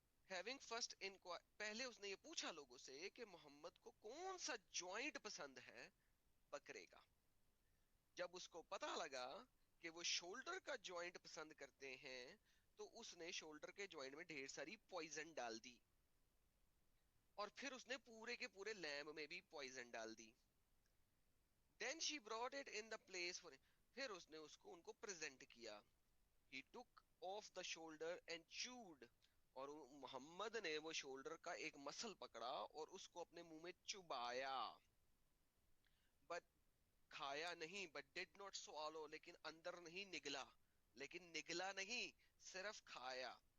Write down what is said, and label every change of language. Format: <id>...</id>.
<ur>Having first پہلے اس نے یہ پوچھا لوگوں سے کہ محمد کو کون سا جوائنٹ پسند ہے بکرے کا. جب اس کو پتا لگا کہ وہ شولڈر کا جوائنٹ پسند کرتے ہیں تو اس نے شولڈر کے جوائنٹ میں ڈھیر ساری پوائزن ڈال دی, اور پھر اس نے پورے کے پورے لیمب میں بھی پوائزن ڈال دی.</ur> <en>Then she brought it in the place for it.</en> <ur>پھر اس نے اس کو ان کو پریزنٹ کیا.</ur> <en>He took off the shoulder and chewed.</en> <ur>اور محمد نے وہ شولڈر کا ایک مسل پکڑا اور اس کو اپنے منہ میں چبایا. But کھایا نہیں,</ur> <en>but did not swallow,</en> <ur>لیکن اندر نہیں نگلا, لیکن نگلا نہیں, صرف کھایا.</ur>